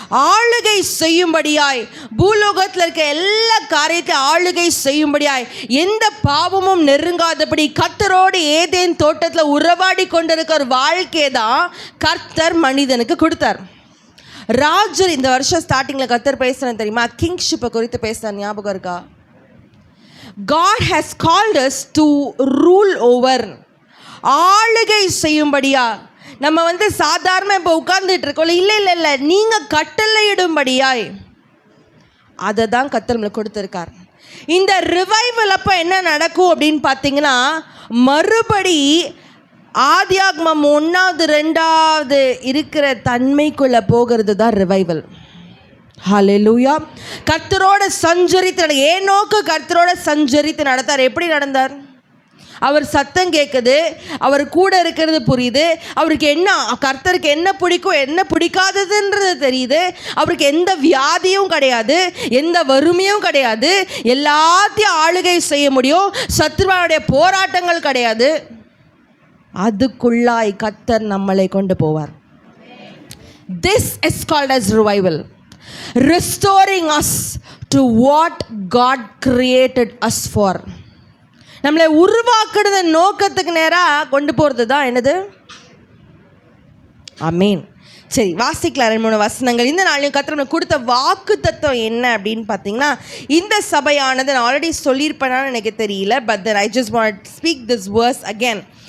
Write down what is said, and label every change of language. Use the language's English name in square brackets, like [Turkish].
[Tamil] ஆளுகை செய்யும்படியாய், பூலோகத்தில் இருக்க எல்லா காரியத்தையும் ஆளுகை செய்யும்படியாய், எந்த பாவமும் நெருங்காதபடி கர்த்தரோடு ஏதேன் தோட்டத்தில் உறவாடி கொண்டிருக்கிற ஒரு வாழ்க்கையை தான் கர்த்தர் மனிதனுக்கு கொடுத்தார். ராஜர் இந்த வருஷம் ஸ்டார்டிங்கில் கர்த்தர் பேசுகிறேன் தெரியுமா? கிங்ஷிப்பை குறித்து பேசுகிற ஞாபகம் இருக்கா? [English] God has called us to rule over, [Tamil] ஆளுகை செய்யும்படியா. நம்ம சாதாரண இப்போ உட்கார்ந்துட்டு இருக்கோம். இல்லை, நீங்கள் கட்டளையிடும்படியாய் அதை தான் கர்த்தர் நம்மளுக்கு கொடுத்துருக்கார். இந்த ரிவைவல் அப்போ என்ன நடக்கும் அப்படின்னு பார்த்தீங்கன்னா, மறுபடி ஆதியாகமம் 1வது 2வது இருக்கிற தன்மைக்குள்ளே போகிறது தான் ரிவைவல். ஹல்லேலூயா. கர்த்தரோட சஞ்சரித்து ஏனோக்கு கர்த்தரோட சஞ்சரித்து நடந்தார். எப்படி நடந்தார்? அவர் சத்தம் கேட்குது, அவர் கூட இருக்கிறது புரியுது, அவருக்கு என்ன கர்த்தருக்கு என்ன பிடிக்கும் என்ன பிடிக்காததுன்றது தெரியுது, அவருக்கு எந்த வியாதியும் கிடையாது, எந்த வறுமையும் கிடையாது, எல்லாத்தையும் ஆளுகை செய்ய முடியும், சத்ருவாவுடைய போராட்டங்கள் கிடையாது. அதுக்குள்ளாய் கர்த்தர் நம்மளை கொண்டு போவார். [English] This is called as revival, restoring us to what God created us for. [Tamil] நம்மளை உருவாக்குறத நோக்கத்துக்கு நேராக கொண்டு போகிறது தான் என்னது? ஆமீன். சரி, வாசிக்கலாம் 2-3 வசனங்கள். இந்த நாளையும் கர்த்தர் நமக்கு கொடுத்த வாக்கு தத்துவம் என்ன அப்படின்னு பார்த்தீங்கன்னா, இந்த சபையானது நான் ஆல்ரெடி சொல்லியிருப்பேனான்னு எனக்கு தெரியல, [English] But then I just want to speak this verse again.